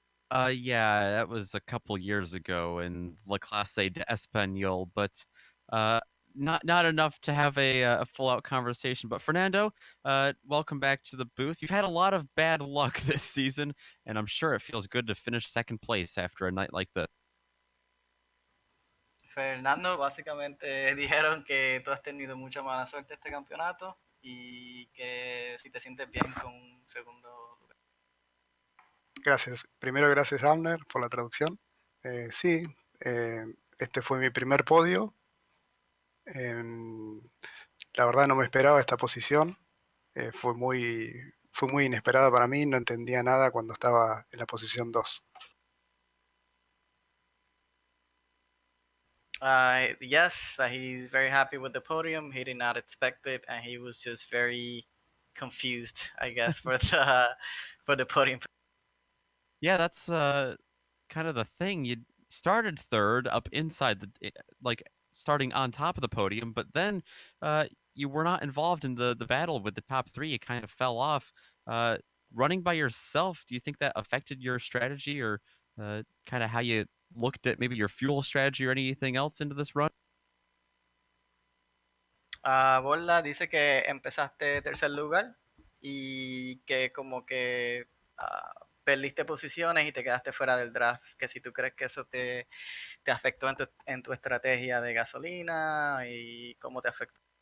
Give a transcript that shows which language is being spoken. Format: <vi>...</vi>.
<en>Yeah, that was a couple years ago in La Clase de Español, but uh, not enough to have a full out conversation. But Fernando, welcome back to the booth. You've had a lot of bad luck this season, and I'm sure it feels good to finish second place after a night like this.</en> <es>Fernando, básicamente dijeron que tú has tenido mucha mala suerte este campeonato y que si te sientes bien con un segundo lugar. Gracias. Primero, gracias, Amner, por la traducción. Sí, este fue mi primer podio. La verdad no me esperaba esta posición. Fue muy inesperada para mí. No entendía nada cuando estaba en la posición 2.</es> <en>Yes, he's very happy with the podium. He did not expect it, and he was just very confused, I guess, for the podium. Yeah, that's kind of the thing. You started third up inside like starting on top of the podium, but then you were not involved in the battle with the top three. You kind of fell off. Running by yourself, do you think that affected your strategy or kind of how you looked at maybe your fuel strategy or anything else into this run?</en> <es>Borla dice que empezaste tercer lugar y que como que perdiste posiciones y te quedaste fuera del draft. Que si tú crees que eso te afectó en tu estrategia de gasolina y cómo te afectó.</es>